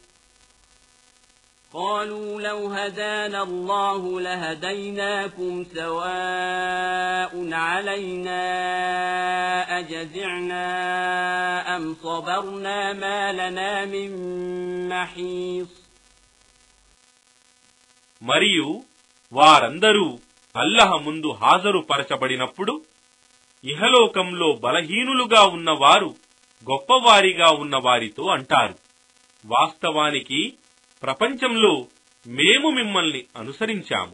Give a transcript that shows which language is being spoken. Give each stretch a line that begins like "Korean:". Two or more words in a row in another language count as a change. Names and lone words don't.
Arabic: قالوا لو هدانا الله لهديناكم سواء علينا أجزعنا أم صبرنا ما لنا من محيص.
Telugu: మరియు వారందరూ అల్లాహ్ ముందు హాజరుపరచబడినప్పుడు ఇహలోకంలో బలహీనులుగా ఉన్నవారు గొప్పవారిగా ఉన్నవారితో అంటారు, వాస్తవానికి ప్రపంచంలో మేము మిమ్మల్ని అనుసరించాము.